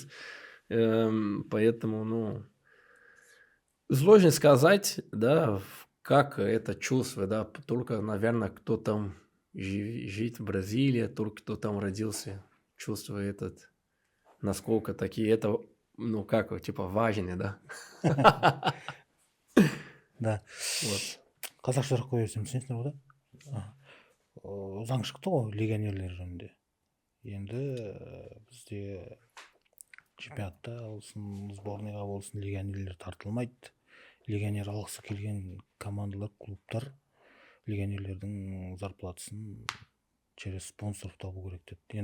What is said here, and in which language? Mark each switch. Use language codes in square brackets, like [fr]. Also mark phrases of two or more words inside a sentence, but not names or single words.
[ru] Поэтому, ну, сложно сказать, да, как это чувство, да, только, наверное, кто там живет в Бразилии, только кто там родился, чувствует этот, насколько такие, это, ну, как, типа, важно, да. Да. Вот. [kk] Қазақша сұрақ қоя берсем түсінесіңдер ғой да? Заң шықты ғой легионерлер жөнінде. Енді бізде чемпионатта болсын, сборныйға болсын легионерлер тартылмайды. Легионер алғысы келген командалар, клубтар легионерлердің зарплатасын [ru] через спонсор [kk] табу керек деді.